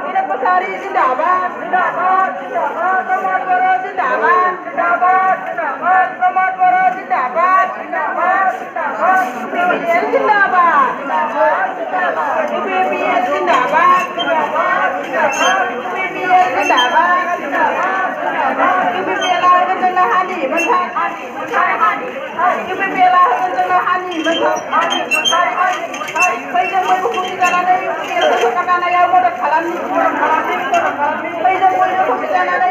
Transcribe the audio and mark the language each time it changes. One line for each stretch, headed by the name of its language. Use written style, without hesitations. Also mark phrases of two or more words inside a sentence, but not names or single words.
Hindi: वीरपसारी जिंदाबाद जिंदाबाद जिंदाबाद प्रमोद बरो जिंदाबाद जिंदाबाद जिंदाबाद प्रमोद बरो जिंदाबाद जिंदाबाद जिंदाबाद UPPL जिंदाबाद जिंदाबाद जिंदाबाद UPPL जिंदाबाद जिंदाबाद जिंदाबाद UPPL जिंदाबाद जिंदाबाद जिंदाबाद UPPL
Bodo: जोंनो हानि मोनथाय UPPL जोंनो हानि मोनथाय बैजों बयबो खौसे जानानै UPPL सरकार दानायाव मदद खालामनि बैजों बयबो खौसे जानानै